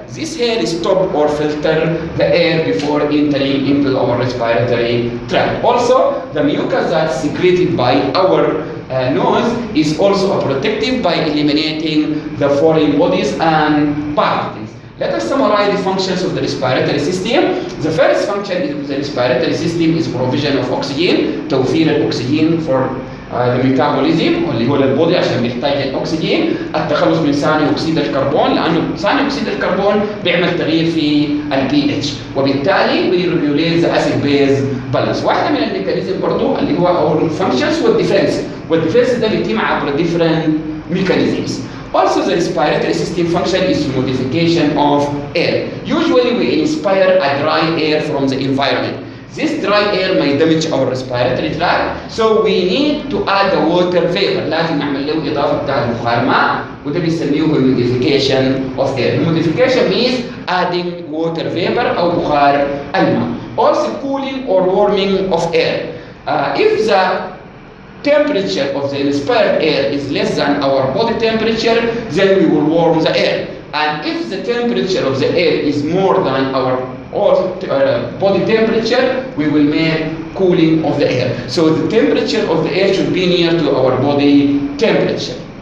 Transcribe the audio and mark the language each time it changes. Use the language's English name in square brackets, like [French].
[English] This hair stops or filters the air before entering into our respiratory tract. Also, the mucus that's secreted by our nose is also a protective by eliminating the foreign bodies and particles. Let us summarize the functions of the respiratory system. The first function of the respiratory system is provision of oxygen, [Arabic] توفير الأكسجين [English] for the metabolism [Arabic] اللي هو للبودي عشان بيحتاج الاكسجين، التخلص من ثاني اكسيد الكربون لانه ثاني اكسيد الكربون بيعمل تغيير في البي اتش، وبالتالي [English] ويريجوليت the acid base balance. [Arabic] واحده من الميكانيزم برضه اللي هو او الفانكشنز والديفنس ده بيتم عبر [English] different mechanisms. Also, the respiratory system function is modification of air. Usually, we inspire a dry air from the environment. This dry air may damage our respiratory tract, so we need to add a water vapor. [Arabic] لازم نعمل له إضافة بتاع بخار ماء وده بيسميه [English] modification of air. Modification means adding water vapor [Arabic] أو بخار الماء. [English] Also, cooling or warming of air. If the temperature of the inspired air is less than our body temperature, then we will warm the air. And if the temperature of the air is more than our body temperature, we will make cooling of the air. So the temperature of the air should be near to our body temperature.